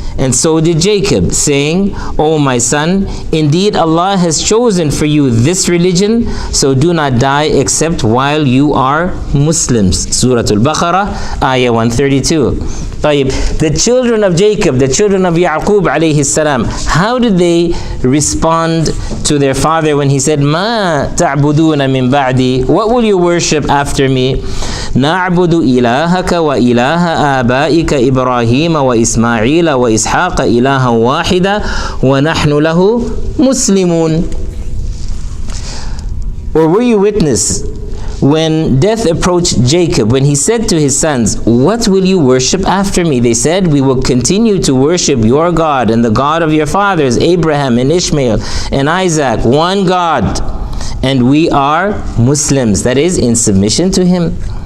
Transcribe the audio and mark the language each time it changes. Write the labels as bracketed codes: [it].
[en] And so did Jacob, saying, O my son, indeed Allah has chosen for you this religion, so do not die except while you are Muslims. Surah Al-Baqarah, Ayah 132. The children of Jacob, the children of Yaqub alayhi salam, how did they respond to their father when he said, [ar] Ma ta'buduna min ba'di? [en] What will you worship after me? [ar] نعبد إلهك وإله آبائك إبراهيم وإسماعيل وإسحاق إلها واحدا ونحن له مسلمون. [en] Or were you witness when death approached Jacob, when he said to his sons, what will you worship after me? They said, we will continue to worship your God and the God of your fathers, Abraham and Ishmael and Isaac, one God, and we are Muslims, that is, in submission to him.